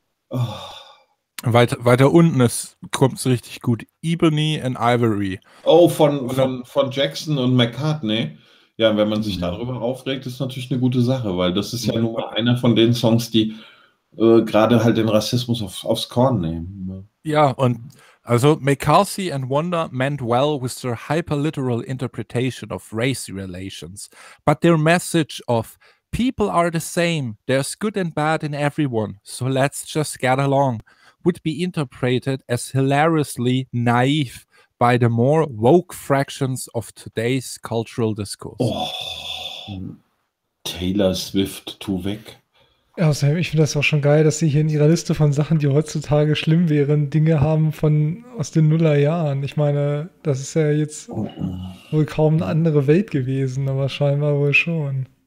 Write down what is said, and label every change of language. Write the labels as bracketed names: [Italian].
[German] Oh. Weiter unten kommt es richtig gut. Ebony and Ivory. Oh, von Jackson und McCartney. Ja, wenn man sich darüber aufregt, ist natürlich eine gute Sache, weil das ist ja nur einer von den Songs, die gerade halt den Rassismus aufs Korn nehmen. Ja, und also [English] McCarthy and Wonder meant well with their hyperliteral interpretation of race relations, but their message of people are the same, there's good and bad in everyone, so let's just get along, would be interpreted as hilariously naive by the more woke fractions of today's cultural discourse. [German] Oh, Taylor Swift, tu weg. Also ich finde das auch schon geil, dass sie hier in ihrer Liste von Sachen, die heutzutage schlimm wären, Dinge haben aus den Nullerjahren. Ich meine, das ist ja jetzt wohl kaum eine andere Welt gewesen, aber scheinbar wohl schon.